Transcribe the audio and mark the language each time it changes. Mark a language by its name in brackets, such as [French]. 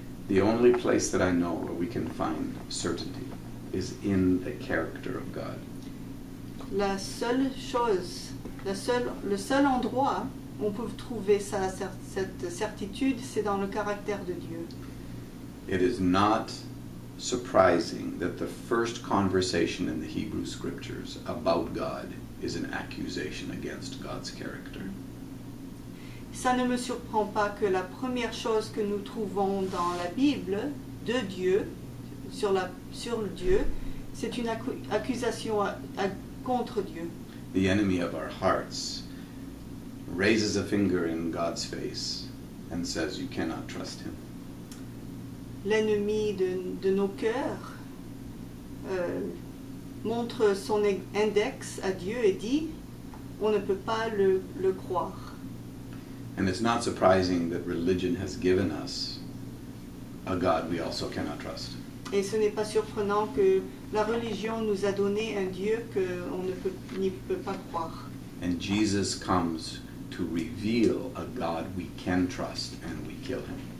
[English] The only place that I know where we can find certainty is in the character of God. [French] La seule chose, le seul endroit où on peut trouver cette certitude, c'est dans le caractère de Dieu. [English] It is not surprising that the first conversation in the Hebrew Scriptures about God is an accusation against God's character. [French] Ça ne me surprend pas que la première chose que nous trouvons dans la Bible de Dieu, sur Dieu, c'est une accusation contre Dieu. [English] The enemy of our hearts raises a finger in God's face and says, you cannot trust him. [French] L'ennemi de nos cœurs montre son index à Dieu et dit, on ne peut pas le croire. [English] And it's not surprising that religion has given us a God we also cannot trust. [French] Et ce n'est pas surprenant que la religion nous a donné un Dieu qu'on n'y peut pas croire. [English] And Jesus comes to reveal a God we can trust, and we kill him.